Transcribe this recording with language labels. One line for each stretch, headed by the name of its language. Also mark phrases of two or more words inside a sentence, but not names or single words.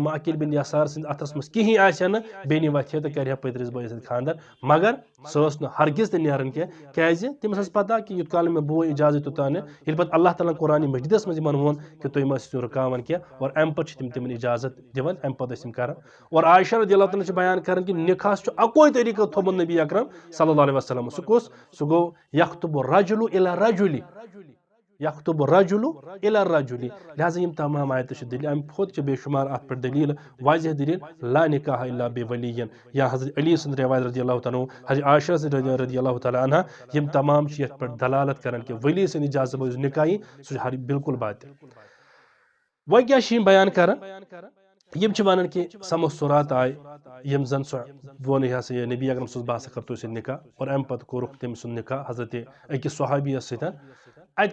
Kashmiri: ماقل بن یسار سند اتھس مز کہین آسہِ نہٕ بیٚنہِ وتھِ تہٕ کرِ پٔترِس بٲیِس سۭتۍ خاندر مگر سۄ ٲس نہٕ ہرگز تہِ نیران کینٛہہ کیازِ تٔمِس ٲس پتہ کہ یوٗت کال مےٚ بوے اجازت توٚتام نہٕ ییٚلہِ پتہٕ اللہ تعالیٰ قرآن مجیدس منٛز یِمن ووٚن کہ تُہۍ مہ ٲسِو رُکاوان کینٛہہ اور امہِ پتہٕ چھِ تِمن اجازت دِوان امہِ پتہٕ ٲسۍ تِم کران اور عائشہ رضی اللہ تعالیٰ چھِ بیان کران کہ نکاحس چھُ اکوے طریقہٕ تھوٚمُت نبی اکرم
Arabic: صلی اللہ علیہ وسلم
Kashmiri: سُہ کُس سُہ گوٚو
Arabic: یخطب الرجل الی الرجل یخطب الرجل الی الرجل
Kashmiri: لہذا یم تمام آیتہٕ چھِ دلیل امہِ کھۄتہٕ چھِ بے شمار اتھ پٮ۪ٹھ دلیل واضح دلیل
Arabic: لا نکاح الا بولی
Kashmiri: یا حضرت علی سٕنٛز روایت
Arabic: رضی اللہ تعالیٰ
Kashmiri: حضرت عائشہ
Arabic: رضی اللہ تعالیٰ عنہ
Kashmiri: یم تمام چھِ یتھ پٮ۪ٹھ دلالت کران کہ ولی سٕنٛدِ اجازت بغٲر نکاحی سُہ چھُ بالکل باطل وۄنۍ کیٛاہ چھِ یم بیان کران یم چھِ ونان کہ سمستورات آئے یم زن سۄ ووٚن یہ ہسا یہ نبی اکرم
Arabic: صلی اللہ علیہ وسلم
Kashmiri: بہٕ ہسا کرٕ تُہۍ سۭتۍ نکاح اور امہِ پتہٕ کوٚرُکھ تٔمۍ سُنٛد نکاح حضرت أکِس صحابیس سۭتۍ اتہِ